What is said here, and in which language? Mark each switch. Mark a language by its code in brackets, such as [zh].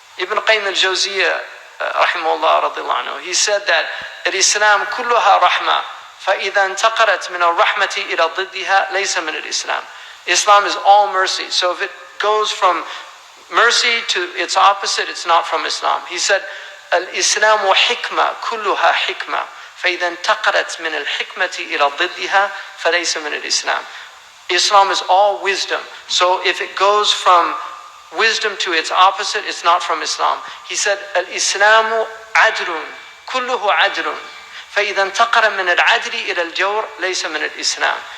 [ar] Ibn Qayyim al-Jawziyah, rahimahullah radiyallahu anhu, [en] he said that [ar] al-Islam kulluha rahma, فَإِذَا انْتَقَرَتْ مِنَ الرَّحْمَةِ إِلَى ضِدِّهَا لَيْسَ مِنَ الْإِسْلام. [en] Islam is all mercy. So if it goes from mercy to its opposite, it's not from Islam. He said, [ar] Al-Islamu hikmah, kulluha hikmah. فإذا انتقلت من الحكمة إلى ضدها فليس من الإسلام. [en] Islam is all wisdom. So if it goes from wisdom to its opposite, it's not from Islam. He said, [ar] Al-Islamu adlun, kulluhu adlun. فإذا انتقل من العدل إلى الجور ليس من الإسلام.